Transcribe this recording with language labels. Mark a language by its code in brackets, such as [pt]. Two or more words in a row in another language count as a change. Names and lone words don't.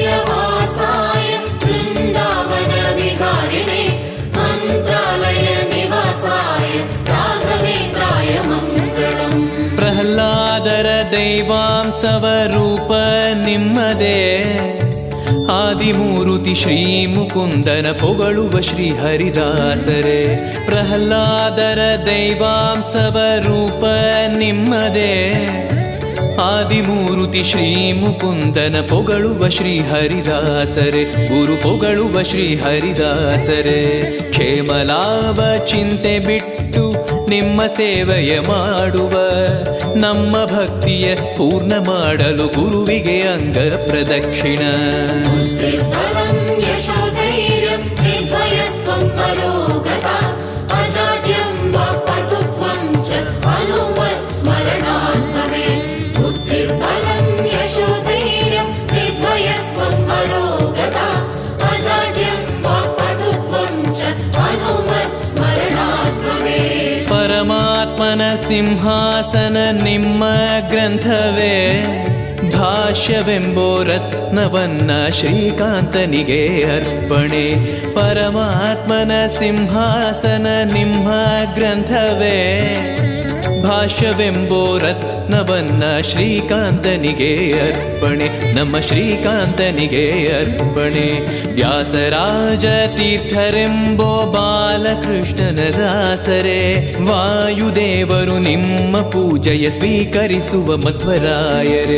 [sa] तुङ्गातीरवासाय वृन्दावन विहारिणे मन्त्रालय निवासाय [kn] ಪ್ರಹ್ಲಾದರ ದೈವಾಂಶವ ರೂಪ ನಿಮ್ಮದೇ ಆದಿಮೂರುತಿ ಶ್ರೀ ಮುಕುಂದನ ಪೊಗಳುವ ಶ್ರೀ ಹರಿದಾಸರೇ ಪ್ರಹ್ಲಾದರ ದೈವಾಂಶವ ರೂಪ ನಿಮ್ಮದೇ ಆದಿಮೂರುತಿ ಶ್ರೀ ಮುಕುಂದನ ಪೊಗಳುವ ಶ್ರೀ ಹರಿದಾಸರೇ ಗುರು ಪೊಗಳುವ ಶ್ರೀ ಹರಿದಾಸರೇ ಕ್ಷೇಮಲಾಭ ಚಿಂತೆ ಬಿಟ್ಟು ನಿಮ್ಮ ಸೇವೆಯ ಮಾಡುವ ನಮ್ಮ ಭಕ್ತಿಯ ಪೂರ್ಣ ಮಾಡಲು ಗುರುವಿಗೆ ಅಂಗ ಪ್ರದಕ್ಷಿಣ [sa] बुद्धिर्बलं यशोधैर्यं निर्भयत्वं परोगता अजाड्यं वाक्पटुत्वं च हनुमत्स्मरणात् भवेत् बुद्धिर्बलं यशोधैर्यं निर्भयत्वं परोगता अजाड्यं वाक्पटुत्वं च हनुमत्स्मरणात् भवेत् [kn] ಪರಮಾತ್ಮನ ಸಿಂಹಾಸನ ನಿಮ್ಮ ಗ್ರಂಥವೇ ಭಾಷ್ಯವೆಂಬೋ ರತ್ನವನ್ನ ಶ್ರೀಕಾಂತನಿಗೆ ಅರ್ಪಣೆ ಪರಮಾತ್ಮನ ಸಿಂಹಾಸನ ನಿಮ್ಮ ಗ್ರಂಥವೇ ಭಾಷ್ಯವೆಂಬೋ ರತ್ನವನ್ನ ಶ್ರೀಕಾಂತನಿಗೆ ಅರ್ಪಣೆ ನಮ್ಮ ಶ್ರೀಕಾಂತನಿಗೆ ಅರ್ಪಣೆ ವ್ಯಾಸರಾಜ ತೀರ್ಥರೆಂಬೋ ಬಾಲಕೃಷ್ಣನ ದಾಸರೇ ವಾಯುದೇವರು ನಿಮ್ಮ ಪೂಜೆಯ ಸ್ವೀಕರಿಸುವ ಮಧ್ವರಾಯರೇ